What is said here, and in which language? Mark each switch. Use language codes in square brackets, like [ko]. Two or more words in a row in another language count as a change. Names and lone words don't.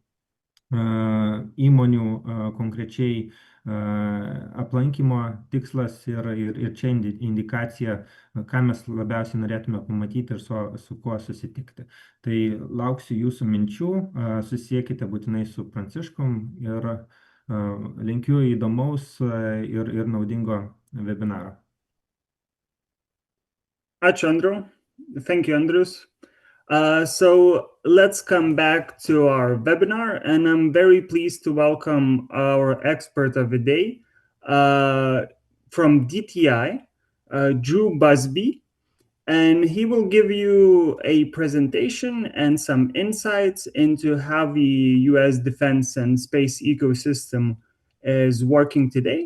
[lt] įmonių konkrečiai aplankymo tikslas ir čia indikacija, ką mes labiausiai norėtume pamatyti ir su kuo susitikti. Tai lauksiu jūsų minčių, susisiekite būtinai su Pranciškum ir linkiu įdomaus ir naudingo webinaro. Ačiū, Andriu. [en] Thank you, Andrius. So let's come back to our webinar, and I'm very pleased to welcome our expert of the day from DTI, Drew Busby, and he will give you a presentation and some insights into how the US defense and space ecosystem is working today.